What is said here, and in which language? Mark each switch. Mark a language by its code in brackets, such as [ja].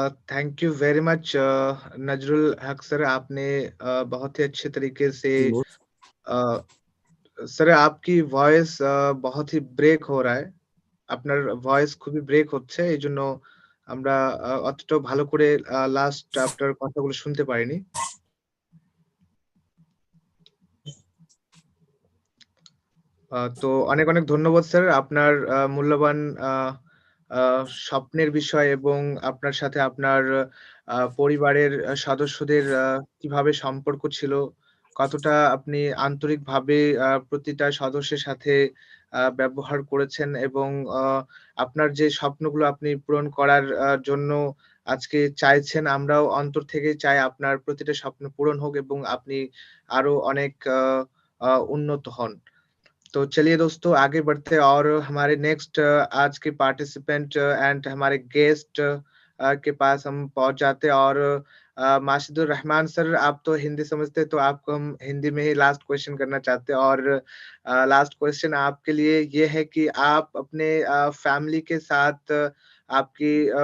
[hi] Thank you very much Nazrul हक sir, आपने बहुत ही अच्छे तरीके से স্যার आपकी ভয়েস बहुत ही ব্রেক हो रहा है। [bn] আপনার ভয়েস খুবই ব্রেক হচ্ছে। এজন্য আমরা অতটাও ভালো করে লাস্ট আপনার কথাগুলো শুনতে পারিনি। তো অনেক, অনেক ধন্যবাদ স্যার। আপনার মূল্যবান আ আ স্বপ্নের বিষয় এবং আপনার সাথে আপনার পরিবারের সদস্যদের কিভাবে সম্পর্ক ছিল, কতটা আপনি আন্তরিকভাবে প্রতিটা সদস্যের সাথে ব্যবহার করেছেন এবং আ আপনার যে স্বপ্নগুলো আপনি পূরণ করার জন্য আজকে চাইছেন, আমরাও অন্তর থেকেই চাই আপনার প্রতিটা স্বপ্ন পূরণ হোক এবং আপনি আরো অনেক উন্নত হন। [hi] तो चलिए दोस्तों आगे बढ़ते हैं और हमारे नेक्स्ट आज के पार्टिसिपेंट एंड हमारे गेस्ट के पास हम पहुंच जाते हैं और माशिदुर रहमान सर, आप तो हिंदी समझते हैं तो आपको हम हिंदी में ही लास्ट क्वेश्चन करना चाहते हैं और लास्ट क्वेश्चन आपके लिए ये है कि आप अपने फैमिली के साथ आपकी